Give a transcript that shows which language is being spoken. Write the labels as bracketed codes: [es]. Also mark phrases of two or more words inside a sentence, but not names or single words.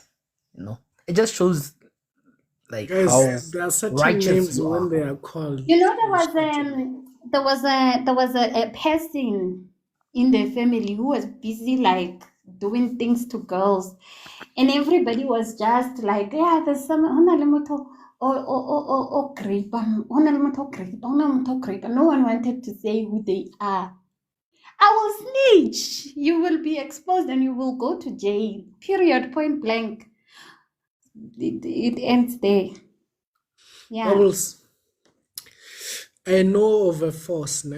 [en] You know, it just shows like Guys, how there are certain righteous names you when are. they are called. You know, you start to- there was a person in the family who was busy like doing things to girls, and everybody was just like, yeah, there's some [st] hona le motho o creeper, hona le motho o creeper, hona le motho o creeper. [en] No one wanted to say who they are. I will snitch. You will be exposed and you will go to jail. Period. Point blank. It ends there. Yeah. Bubbles, I know of a force, ne?